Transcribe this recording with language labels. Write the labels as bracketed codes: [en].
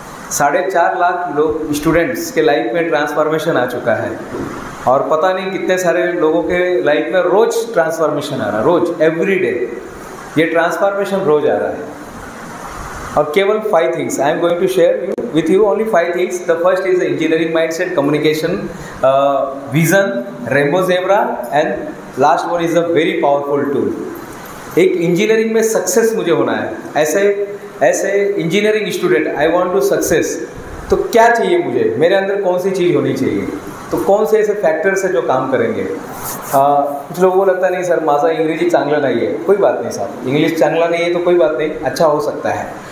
[hi] 4.5 लाख लोग, स्टूडेंट्स के लाइफ में ट्रांसफॉर्मेशन आ चुका है, और पता नहीं कितने सारे लोगों के लाइफ में रोज ट्रांसफॉर्मेशन आ रहा है, रोज, एवरी डे ये ट्रांसफॉर्मेशन रोज आ रहा है। और केवल [en] 5 things I am going to share with you, only 5 things. The first is the engineering mindset, communication, vision, rainbow zebra, and last one is a very powerful tool. [hi] एक engineering में success मुझे होना है, ऐसे engineering student, [en] I want to success. [hi] तो क्या चाहिए मुझे, मेरे अंदर कौन सी चीज़ होनी चाहिए? तो कौन से ऐसे फैक्टर्स है जो काम करेंगे? कुछ लोगों को लगता नहीं सर [mr] माझा इंग्रजी चांगला [hi] नहीं है, कोई बात नहीं साहब, इंग्लिश चांगला नहीं है तो कोई बात नहीं, अच्छा हो सकता है।